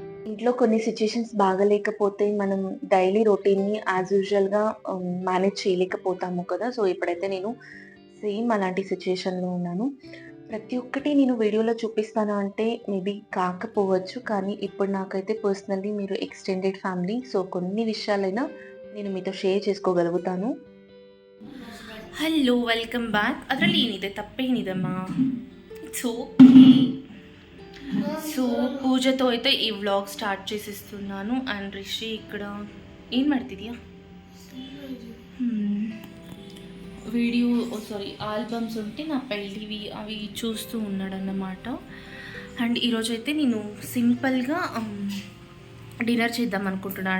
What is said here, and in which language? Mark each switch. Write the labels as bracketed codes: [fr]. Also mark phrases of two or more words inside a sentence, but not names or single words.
[te] ఇంట్లో కొన్ని సిట్యుయేషన్స్ బాగాలేకపోతే మనం [en] daily routine as usual [te] మేనేజ్ చేయలేకపోతాము కదా! సో, ఇప్పుడైతే నేను సేమ్ అలాంటి సిట్యుయేషన్‌లో ఉన్నాను. ప్రతి ఒక్కటి నేను వీడియోలో చూపిస్తానా అంటే మేబీ కాకపోవచ్చు. కానీ ఇప్పుడు నాకైతే పర్సనల్లీ మీరు [en] extended family. [te] సో, కొన్ని విషయాలైనా నేను మీతో షేర్ చేసుకోగలుగుతాను. [en] hello welcome back. [kn] ಅದರಲ್ಲಿ ಏನಿದೆ ತಪ್ಪೇನಿದೆಮ್ಮ? [en] it's okay. [te] సో పూజతో అయితే ఈ [en] vlog start [te] చేసేస్తున్నాను. అండ్ రిషి ఇక్కడ ఏం ಮಾಡ್ತಿದ್ಯಾ? వీడియో సారీ ఆల్బమ్స్ ఉంటే నా పెళ్ళివి అవి చూస్తూ ఉన్నాడన్నమాట. అండ్ ఈరోజైతే నేను సింపుల్గా డిన్నర్ చేద్దాం అనుకుంటున్నాను.